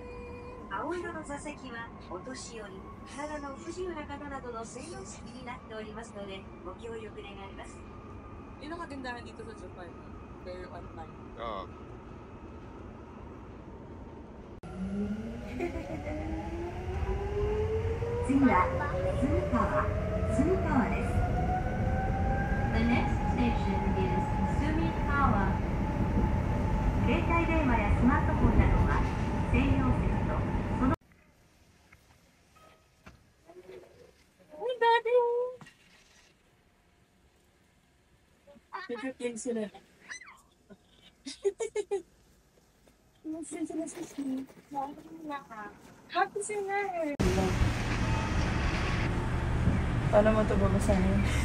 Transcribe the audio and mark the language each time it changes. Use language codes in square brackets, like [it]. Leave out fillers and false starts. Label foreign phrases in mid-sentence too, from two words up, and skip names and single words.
[ja] 青色の座席はお年寄り、体の不自由な方などの専用席になっておりますので、ご協力願います。 [tl] Yun ang kagandahan dito sa Japan. [en] Very on time. [tl] Oo. [en] The next station is Sumikawa. [ja] 携帯電話やスマートフォンなどは専用席とその [tl] Ay, daddy! Nag-game sila. Nasaan sila sa sleep? Happy sila eh! Paano mo ito babasahin?